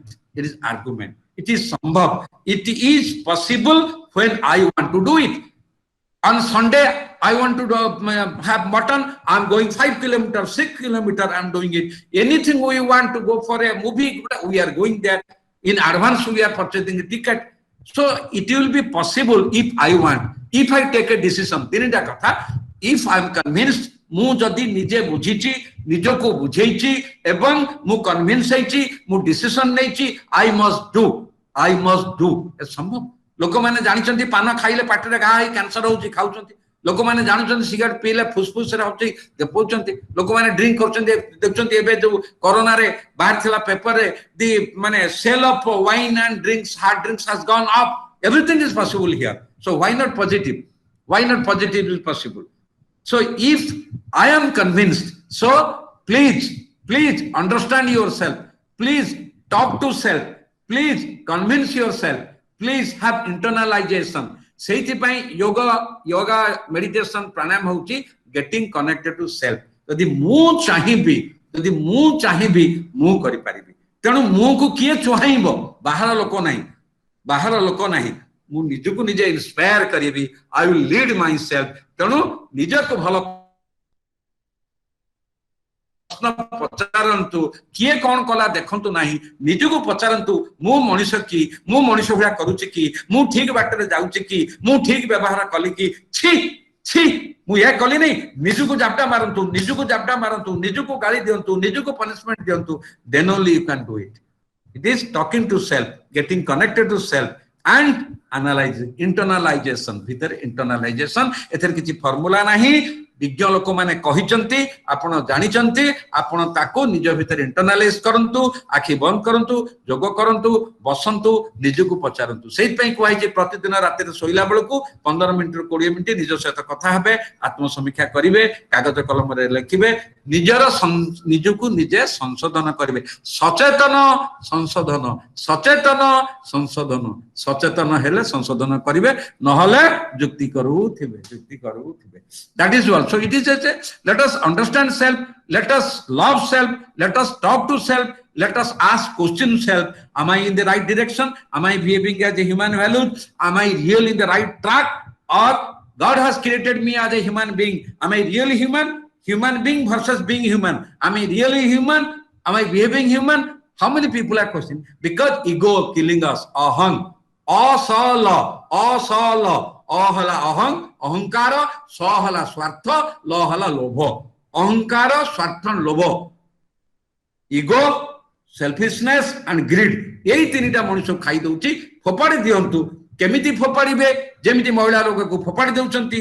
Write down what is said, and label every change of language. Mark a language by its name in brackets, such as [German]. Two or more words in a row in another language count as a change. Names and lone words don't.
[English] It is argument. It is sambhav. It is possible when I want to do it. On Sunday, I want to have mutton. I'm going 5 kilometers, 6 kilometers. I'm doing it. Anything we want to go for a movie, we are going there. In advance, we are purchasing a ticket. So it will be possible if I want. If I take a decision, if I'm convinced, [Odia] ମୁଁ ଯଦି ନିଜେ ବୁଝିଛି, ନିଜକୁ ବୁଝେଇଛି ଏବଂ ମୁଁ କନଭିନ୍ସ ହେଇଛି, ମୁଁ ଡିସିସନ ନେଇଛି, [English] I must do. [Odia] ସମ୍ଭବ। ଲୋକମାନେ ଜାଣିଛନ୍ତି ପାନ ଖାଇଲେ ପାଟିରେ ଘା ହେଇ କ୍ୟାନ୍ସର ହଉଛି, ଖାଉଛନ୍ତି। ଲୋକମାନେ ଜାଣୁଛନ୍ତି ସିଗାରେଟ ପିଇଲେ ଫୁସଫୁସରେ ହଉଛି, ଦେଖଉଛନ୍ତି। ଲୋକମାନେ ଡ୍ରିଙ୍କ କରୁଛନ୍ତି, ଦେଖୁଛନ୍ତି। ଏବେ ଯୋଉ କରୋନାରେ ବାହାରିଥିଲା ପେପରରେ, ଦି ମାନେ [English] sale of wine and drinks, hard drinks has gone up. Everything is possible here. So why not positive? Why not positive is possible? So if I am convinced, so please understand yourself. Please talk to self. Please convince yourself. Please have internalization. ସେଇଥିପାଇଁ yoga meditation [Odia] ପ୍ରାଣାୟାମ ହଉଛି [English] getting connected to self. [Odia] ଯଦି ମୁଁ ଚାହିଁବି ମୁଁ କରିପାରିବି। ତେଣୁ ମୁଁକୁ କିଏ ଚୁହାଇବ? ବାହାର ଲୋକ ନାହିଁ। ମୁଁ ନିଜକୁ ନିଜେ ଇନ୍ସପାୟାର କରିବି। [English] I will lead myself. [Odia] ତେଣୁ ନିଜକୁ ଭଲ ପଚାରନ୍ତୁ, କିଏ କଣ କଲା ଦେଖନ୍ତୁ ନାହିଁ, ନିଜକୁ ପଚାରନ୍ତୁ, ମୁଁ ମଣିଷ କି, ମୁଁ ମଣିଷ ଭଳିଆ କରୁଛି କି, ମୁଁ ଠିକ ବାଟରେ ଯାଉଛି କି, ମୁଁ ଠିକ ବ୍ୟବହାର କଲି କି, ଛି ମୁଁ ଏହା କଲି ନାହିଁ। ନିଜକୁ ଜାପଟା ମାରନ୍ତୁ, ନିଜକୁ ଗାଳି ଦିଅନ୍ତୁ, ନିଜକୁ ପନିଶମେଣ୍ଟ ଦିଅନ୍ତୁ, [English] then only you can do it. It is talking to self, getting connected to self and analyzing, internalization. [Odia] ଭିତରେ internalization, ଏଥିରେ କିଛି ଫର୍ମୁଲା ନାହିଁ। ବିଜ୍ଞ ଲୋକମାନେ କହିଛନ୍ତି, ଆପଣ ଜାଣିଛନ୍ତି, ଆପଣ ତାକୁ ନିଜ ଭିତରେ ଇଣ୍ଟରନାଲାଇଜ କରନ୍ତୁ, ଆଖି ବନ୍ଦ କରନ୍ତୁ, ଯୋଗ କରନ୍ତୁ, ବସନ୍ତୁ, ନିଜକୁ ପଚାରନ୍ତୁ। ସେଇଥିପାଇଁ କୁହାଯାଇଛି ପ୍ରତିଦିନ ରାତିରେ ଶୋଇଲା ବେଳକୁ 15 ମିନିଟରୁ 20 ମିନିଟ ନିଜ ସହିତ କଥା ହେବେ, ଆତ୍ମସମୀକ୍ଷା କରିବେ, କାଗଜ କଲମରେ ଲେଖିବେ, ନିଜକୁ ନିଜେ ସଂଶୋଧନ କରିବେ। ସଚେତନ ହେଲେ ସଂଶୋଧନ କରିବେ, ନହେଲେ ଯୁକ୍ତି କରୁଥିବେ। [English] That is all. So it is let us understand self, let us love self, let us talk to self, let us ask question self. Am I in the right direction? Am I behaving as a human value? Am I really in the right track? Or God has created me as a human being? Am I really human being versus being human? Am I really human? Am I behaving human? How many people are questioning? Because ego killing us. Aham, asala, ahala aham, [Odia] ଅହଙ୍କାର, ସ ହେଲା ସ୍ୱାର୍ଥ, ଲ ହେଲା ଲୋଭ। ଅହଙ୍କାର, ସ୍ୱାର୍ଥ, ଲୋଭ, ଇଗୋ, [English] selfishness and greed, [Odia] ଏଇ ତିନିଟା ମଣିଷ ଖାଇ ଦଉଛି। ଫୋପାଡ଼ି ଦିଅନ୍ତୁ। କେମିତି ଫୋପାଡ଼ିବେ? ଯେମିତି ମହିଳା ରୋଗକୁ ଫୋପାଡ଼ି ଦେଉଛନ୍ତି।